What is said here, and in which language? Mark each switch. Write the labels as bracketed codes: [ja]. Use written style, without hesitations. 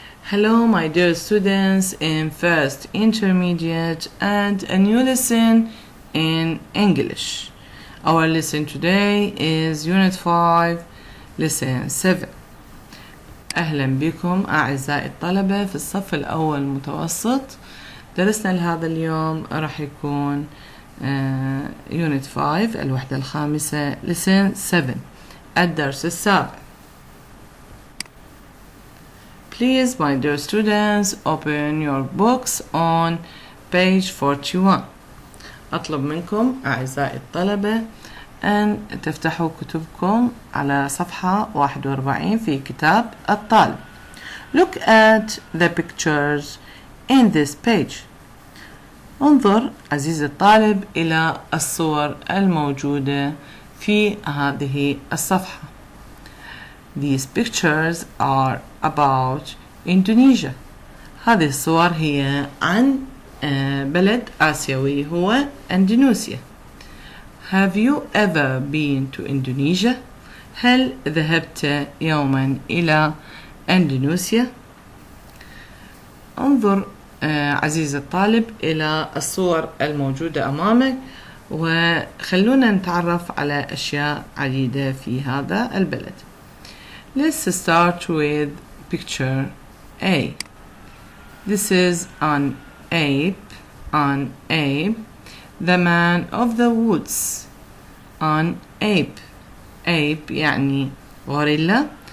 [en] Hello, my dear students in first intermediate and a new lesson in English. Our lesson today is Unit 5, Lesson 7. [ar] أهلا بكم أعزائي الطلبة في الصف الأول المتوسط. درسنا لهذا اليوم راح يكون [en] Unit 5 [ar] الوحدة الخامسة [en] Lesson 7 [ar] الدرس السابع. [en] Please, my dear students, open your books on page 41. [ar] أطلب منكم أعزائي الطلبة أن تفتحوا كتبكم على صفحة 41 في كتاب الطالب. [en] Look at the pictures in this page. [ar] انظر عزيزي الطالب إلى الصور الموجودة في هذه الصفحة. [en] These pictures are about Indonesia. [ar] هذه الصور هي عن بلد آسيوي هو إندونيسيا. [en] Have you ever been to Indonesia? [ar] هل ذهبت يوما إلى إندونيسيا؟ انظر عزيزي الطالب إلى الصور الموجودة أمامك وخلونا نتعرف على أشياء عديدة في هذا البلد. [en] Let's start with picture A. This is an ape, the man of the woods. An ape. [ar] Ape يعني غوريلا.